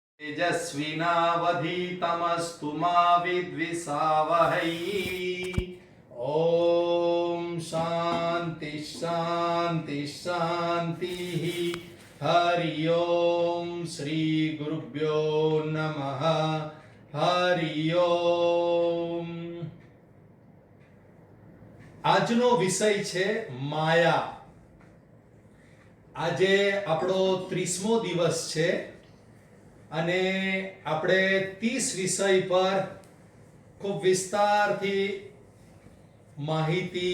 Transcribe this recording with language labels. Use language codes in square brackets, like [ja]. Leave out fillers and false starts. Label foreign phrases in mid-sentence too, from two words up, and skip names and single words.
[sa] तेजस्विनावधीतमस्तु मा विद्विषावहै। ओम शांति शांति शांति। हरि ओम श्री गुरुभ्यो नमः। हरि ओम। [gu] આજનો વિષય છે માયા। આજે આપણો 30મો દિવસ છે અને આપણે 30 વિષય પર ખૂબ વિસ્તારથી માહિતી